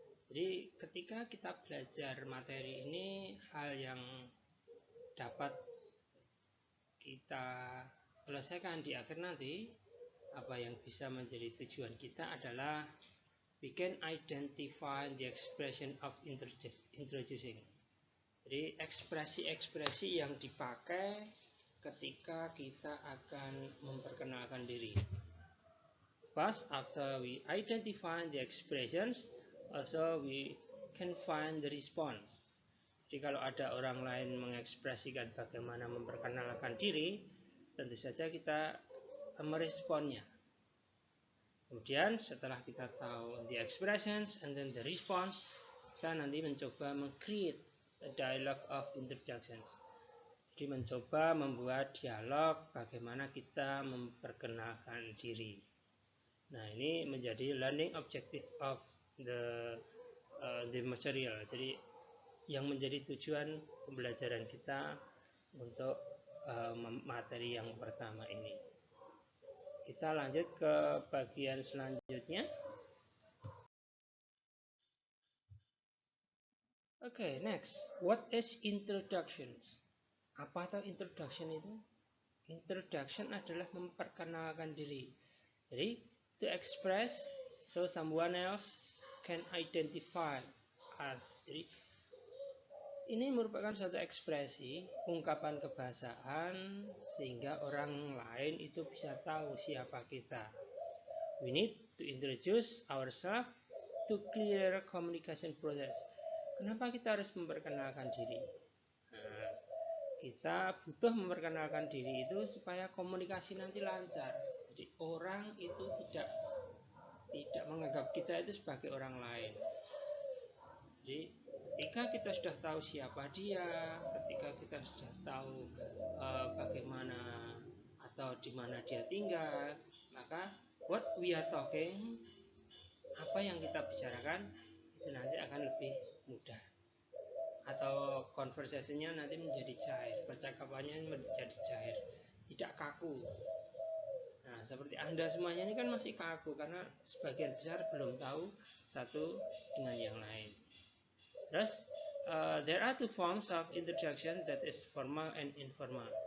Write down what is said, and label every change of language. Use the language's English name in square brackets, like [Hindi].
[Indonesian] Jadi ketika kita belajar materi ini, hal yang dapat kita selesaikan di akhir nanti, apa yang bisa menjadi tujuan kita adalah [English] we can identify the expression of introducing. [Indonesian] Jadi ekspresi-ekspresi yang dipakai ketika kita akan memperkenalkan diri. [English] First, after we identify the expressions, also we can find the response. [Indonesian] Jadi kalau ada orang lain mengekspresikan bagaimana memperkenalkan diri, tentu saja kita meresponnya. Kemudian setelah kita tahu [English] the expressions and then the response, [Indonesian] kita nanti mencoba meng-create [English] a dialogue of introductions. [Indonesian] Jadi mencoba membuat dialog bagaimana kita memperkenalkan diri. Nah, ini menjadi [English] learning objective of the material. [Indonesian] Jadi yang menjadi tujuan pembelajaran kita untuk materi yang pertama ini. Kita lanjut ke bagian selanjutnya. [English] Okay, next. What is introduction? [Indonesian] Apa itu introduction itu? Introduction adalah memperkenalkan diri. [English] Jadi, to express so someone else can identify us. [Indonesian] Jadi, ini merupakan suatu ekspresi, ungkapan kebahasaan, sehingga orang lain itu bisa tahu siapa kita. [English] We need to introduce ourselves to clear communication process. [Indonesian] Kenapa kita harus memperkenalkan diri? Nah, kita butuh memperkenalkan diri itu supaya komunikasi nanti lancar. Jadi orang itu tidak menganggap kita itu sebagai orang lain. Jadi ketika kita sudah tahu siapa dia, ketika kita sudah tahu bagaimana atau di mana dia tinggal, maka [English] what we are talking, [Indonesian] apa yang kita bicarakan itu nanti akan lebih mudah, atau konversasinya nanti menjadi cair, percakapannya menjadi cair, tidak kaku. Nah, seperti Anda semuanya ini kan masih kaku karena sebagian besar belum tahu satu dengan yang lain. [English] Thus, there are two forms of introduction, that is formal and informal.